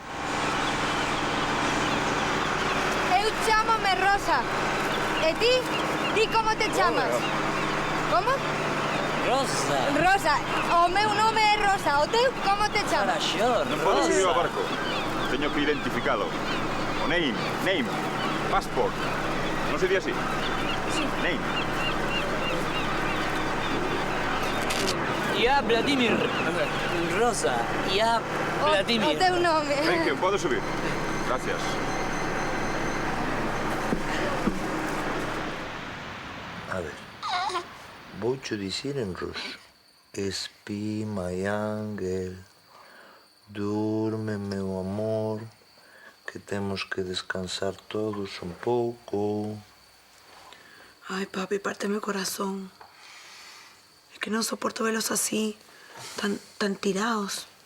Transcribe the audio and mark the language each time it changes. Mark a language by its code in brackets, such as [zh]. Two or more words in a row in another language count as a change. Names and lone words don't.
[gl] Eu chámome Rosa. E ti? Ti como te chamas? Como? Rosa. Rosa. O meu nome é Rosa. O teu como te chamas? Non podo subir ao barco. Teño que identificalo. O name, passport. Non se di así? Sí. Name. [ru] Ya Vladimir. Rosa. Ya Vladimir. [gl] O teu nome. [en] Thank you, [gl] podo subir. Gracias. A ver, voucho dicir en ruso. Espi, [en] my angel, [gl] durme, meu amor, que temos que descansar todos un pouco. Ay, papi, párteme o corazón. [es] Es que no soporto verlos así, tan tirados.